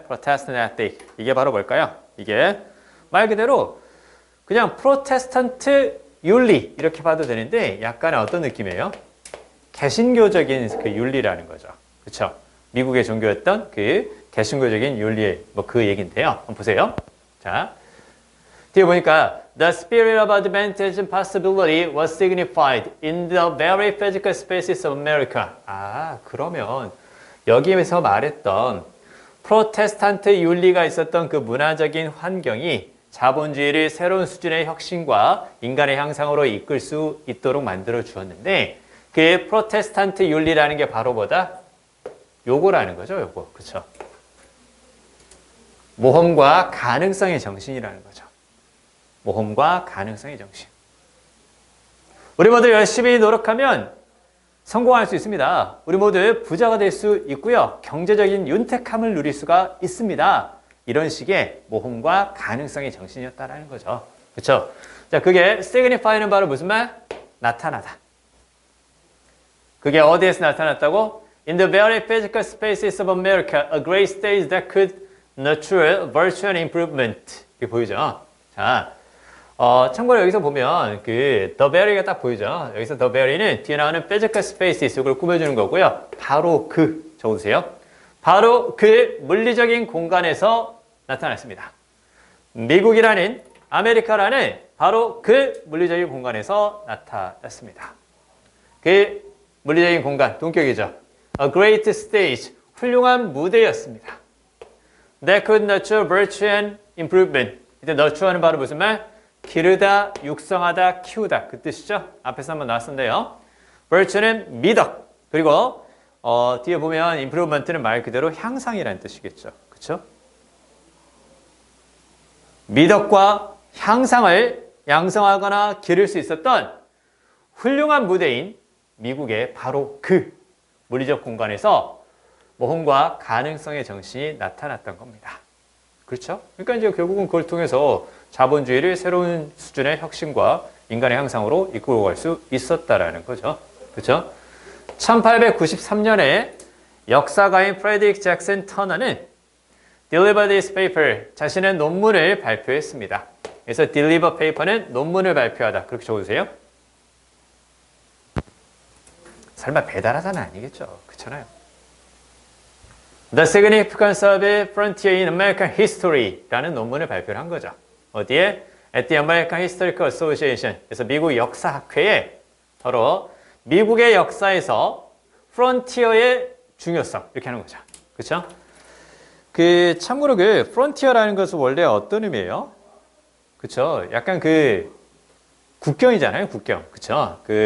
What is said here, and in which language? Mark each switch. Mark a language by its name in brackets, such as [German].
[Korean] 프로테스탄트 에틱. 이게 바로 뭘까요? 이게 말 그대로 그냥 프로테스탄트 윤리 이렇게 봐도 되는데 약간의 어떤 느낌이에요? 개신교적인 그 윤리라는 거죠. 그렇죠? 미국의 종교였던 그 개신교적인 윤리 뭐 그 얘기인데요. 한번 보세요. 자, 뒤에 보니까 [English] The spirit of advantage and possibility was signified in the very physical spaces of America. [Korean] 그러면 여기에서 말했던 프로테스탄트 윤리가 있었던 그 문화적인 환경이 자본주의를 새로운 수준의 혁신과 인간의 향상으로 이끌 수 있도록 만들어 주었는데 그 프로테스탄트 윤리라는 게 바로 뭐다? 요거라는 거죠. 요거. 그렇죠? 모험과 가능성의 정신이라는 거죠. 모험과 가능성의 정신. 우리 모두 열심히 노력하면 성공할 수 있습니다. 우리 모두 부자가 될 수 있고요. 경제적인 윤택함을 누릴 수가 있습니다. 이런 식의 모험과 가능성의 정신이었다라는 거죠. 그렇죠? 자, 그게 signify는 바로 무슨 말? 나타나다. 그게 어디에서 나타났다고? [English] In the very physical spaces of America, a great stage that could nurture virtue and improvement. [Korean] 이게 보이죠? 자, 참고로 여기서 보면 그 the very가 딱 보이죠? 여기서 the very는 뒤에 나오는 physical spaces 이걸 꾸며주는 거고요. 바로 그 적어주세요. 바로 그 물리적인 공간에서 나타났습니다. 미국이라는 아메리카라는 바로 그 물리적인 공간에서 나타났습니다. 그 물리적인 공간, 동격이죠. [English] A great stage, [Korean] 훌륭한 무대였습니다. [English] That could nurture virtue and improvement. [Korean] 이때 nurture는 바로 무슨 말? 기르다, 육성하다, 키우다 그 뜻이죠. 앞에서 한번 나왔었는데요. virtue는 미덕. 그리고 뒤에 보면 improvement는 말 그대로 향상이라는 뜻이겠죠. 그렇죠? 미덕과 향상을 양성하거나 기를 수 있었던 훌륭한 무대인 미국의 바로 그 물리적 공간에서 모험과 가능성의 정신이 나타났던 겁니다. 그렇죠? 그러니까 이제 결국은 그걸 통해서 자본주의를 새로운 수준의 혁신과 인간의 향상으로 이끌어 갈 수 있었다라는 거죠. 그렇죠? 1893년에 역사가인 프레드릭 잭슨 터너는 [English] Deliver this paper, [Korean] 자신의 논문을 발표했습니다. 그래서 Deliver paper는 논문을 발표하다. 그렇게 적어주세요. 설마 배달하다는 아니겠죠. 그렇잖아요. The Significance of Frontier in American History라는 논문을 발표를 한 거죠. 어디에? [English] At the American Historical Association. [Korean] 그래서 미국 역사학회에 바로 미국의 역사에서 프론티어의 중요성 이렇게 하는 거죠. 그렇죠? 참고로 프론티어라는 것은 원래 어떤 의미예요? 그렇죠? 약간 국경이잖아요, 국경. 그렇죠?